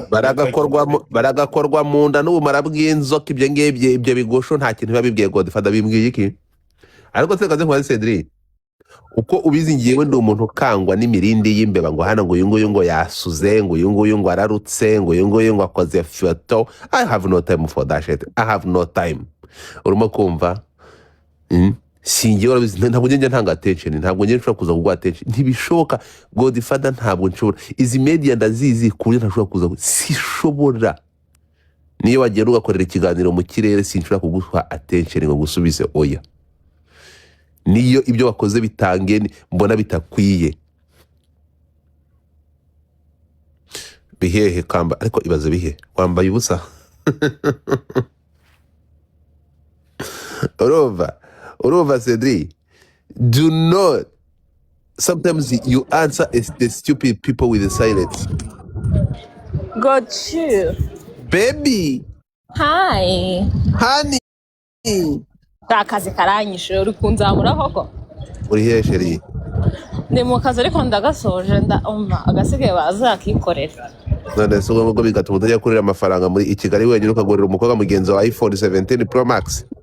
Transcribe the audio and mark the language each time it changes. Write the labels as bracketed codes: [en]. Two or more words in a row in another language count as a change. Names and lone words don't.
[rw] baragakorwa mu nda n'ubumara bw'inzoka. Ibyo ngibyo ibyo bigosho nta kintu biba bibwiye Godfather. Bimbwiye iki? Ariko se kaze nkubaze Cedric, uko ubizi ngiyewe ndi umuntu ukangwa n'imirindi y'imbeba, ngo hano ngo uyu nguyu ngo yasuze, ngo uyu nguyu ngo ararutse, ngo uyu nguyu ngo akoze foto. [en] I have no time for that shit. I have no time. [rw] Urimo kumva? Singiye urabizi, ntabwo njye ntanga attention, ntabwo njye nshobora kuza kugwa attention, ntibishoboka. Godfather ntabwo nshobora, izi media ndazizi kuri ntashobora kuza, sishobora. Niyo wagenda ugakorera ikiganiro mu kirere sinshobora kuguha attention ngo gusubize oya. Niyo ibyo wakoze bitange mbona bitakwiye. Bihehe kamba, ariko ibaze bihe wambaye ubusa. Urumva Cedric, [en] do not, sometimes you answer the stupid people with the silence. Got you. Baby, Hi. honey, [rw] Akazi karanyishe uri kunzamura koko. uri hehe sheri? Ndi mu kazi ariko ndagasoje ndumva agasigaye bazakikorera. None se ubwo bigatuma utajya kurira amafaranga muri Kigali wenyine ukagurira umukobwa mugenzi wa iPhone 17 Pro Max.